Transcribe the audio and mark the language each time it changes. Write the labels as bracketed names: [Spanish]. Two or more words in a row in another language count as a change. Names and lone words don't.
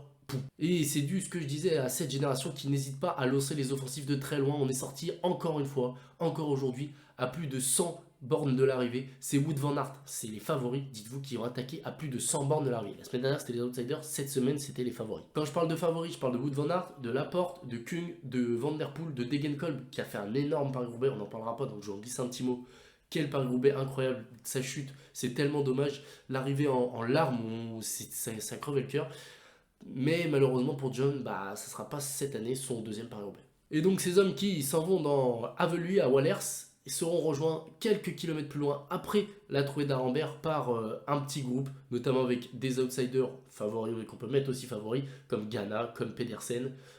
[French] Et c'est dû, ce que je disais, à cette génération qui n'hésite pas à lancer les offensives de très loin. On est sorti encore une fois, encore aujourd'hui, à plus de 100 bornes de l'arrivée. C'est Wout van Aert, c'est les favoris, dites-vous, qui ont attaqué à plus de 100 bornes de l'arrivée. La semaine dernière, c'était les outsiders, cette semaine, c'était les favoris. Quand je parle de favoris, je parle de Wout van Aert, de Laporte, de Kung, de Van Der Poel, de Degenkolb, qui a fait un énorme Paris-Roubaix, on n'en parlera pas, donc je vous en glisse un petit mot. Quel Paris-Roubaix incroyable, sa chute, c'est tellement dommage. L'arrivée en larmes, ça crevait le cœur. Mais malheureusement pour John, ça ne sera pas cette année son deuxième Paris-Roubaix. Et donc ces hommes qui s'en vont dans Avelui à Wallers seront rejoints quelques kilomètres plus loin après la trouée d'Arambert par un petit groupe, notamment avec des outsiders favoris, et qu'on peut mettre aussi favoris, comme Ghana, comme Pedersen.